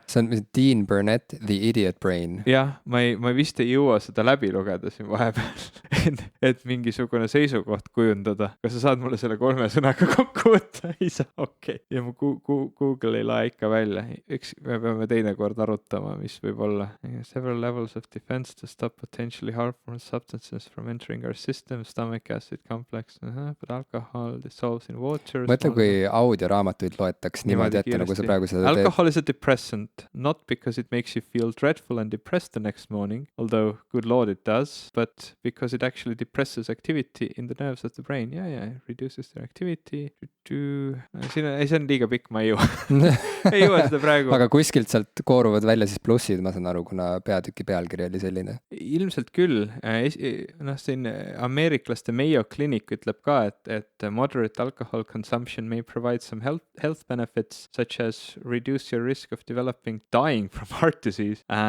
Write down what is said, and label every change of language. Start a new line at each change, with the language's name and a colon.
Estonian: see on Dean Burnett, The Idiot Brain. Jah, ma vist ei jõua seda läbi lugeda siin vahepeal, et mingisugune seisukoht kujundada. Kas sa saad mulle selle 3 sõnaga kokku võtta? Ei saa, okei. Ja mu Google ei lae ikka välja. Eks me peame teine kord arutama, mis võib olla.
English: Several levels of defense to stop potentially harmful substances from entering our system, stomach acid complex, but alcohol dissolves in water.
Estonian: Mõtle, kui audioraamatuid loetaks niimoodi ette, nagu sa praegu seda teed.
English: Alcohol is a depressant, not because it makes you feel dreadful and depressed the next morning, although good lord it does, but because it actually depresses activity in the nerves of the brain. Yeah, reduces their activity.
Estonian: See on liiga pikk, ma ei jõua. Ei jõua seda praegu. Aga kuskilt sealt kooruvad välja siis plussid, ma saan aru, kuna peatüki pealkiri oli selline. Ilmselt küll. Siin ameeriklaste Mayo Clinic ütleb ka, et
English: moderate alcohol consumption may provide some health benefits, such as reduce your risk of developing dying from heart disease.